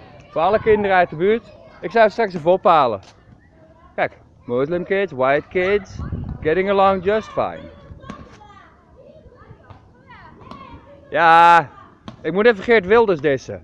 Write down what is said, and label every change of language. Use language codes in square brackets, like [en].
[nl] Voor alle kinderen uit de buurt. Ik zou het straks even ophalen. [en] Kijk, Muslim kids, white kids, getting along just fine. [nl] Ja, ik moet even Geert Wilders dissen.